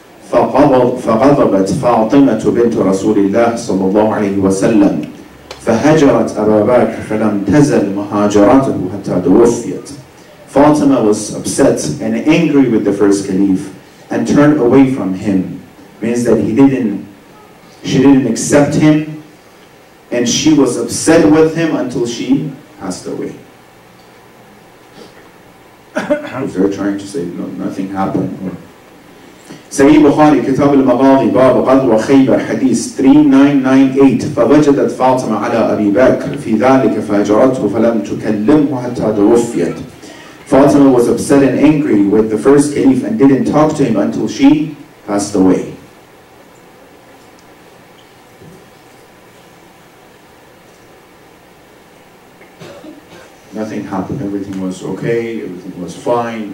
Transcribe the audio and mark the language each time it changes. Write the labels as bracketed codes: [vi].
[ar] فغضبت فاطمة بنت رسول الله صلى الله عليه وسلم فهجرت أبا بكر فلم تزل مهاجرته حتى توفيت. [en] Fatima was upset and angry with the first caliph and turned away from him. Means that she didn't accept him, and she was upset with him until she passed away. If they're trying to say no, nothing happened. Sahih Bukhari, Kitab al-Maghadi, Bab Ghadwa Khaybar, Hadith 3998. [ar] فوجدت فاطمة على أبي بكر في ذلك فهجرته فلم تكلمه حتى توفيت. [en] Fatima was upset and angry with the first caliph and didn't talk to him until she passed away. Nothing happened. Everything was okay. Everything was fine.